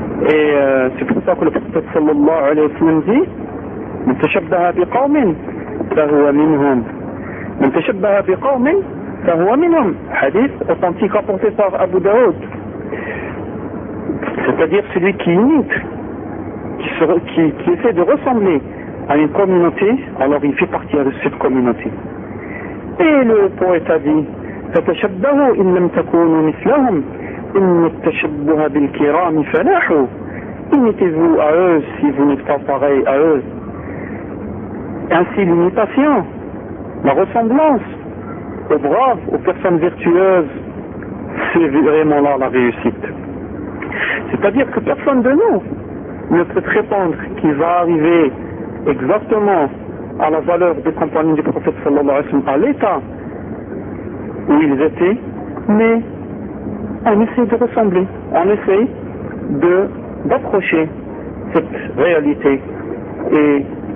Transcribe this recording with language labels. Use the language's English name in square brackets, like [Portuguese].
[French] Et c'est pour ça que le prophète sallallahu alayhi wa sallam dit [Arabic] من تشبه بقوم فهو منهم [French] من تشبه بقوم فهو منهم, hadith authentique rapporté par Abu Daoud, c'est-à-dire celui qui imite, qui essaie de ressembler à une communauté, alors il fait partie de cette communauté. Et le poète a dit [Arabic] فَتَشَبَّهُوا إِنْ لَمْ تَكُونُوا مِثْلَهُمْ إِنَّ التَّشَبُّهَ بِالْكِرَامِ فَلَاحُوا. [French] Imitez-vous à eux si vous n'êtes pas pareil à eux. Ainsi l'imitation, la ressemblance aux braves, aux personnes vertueuses, c'est vraiment là la réussite. C'est-à-dire que personne de nous ne peut prétendre qu'il va arriver exactement à la valeur des compagnons du prophète sallallahu alayhi wa sallam, à l'état où ils étaient, mais on essaie de ressembler, on essaie d'approcher cette réalité et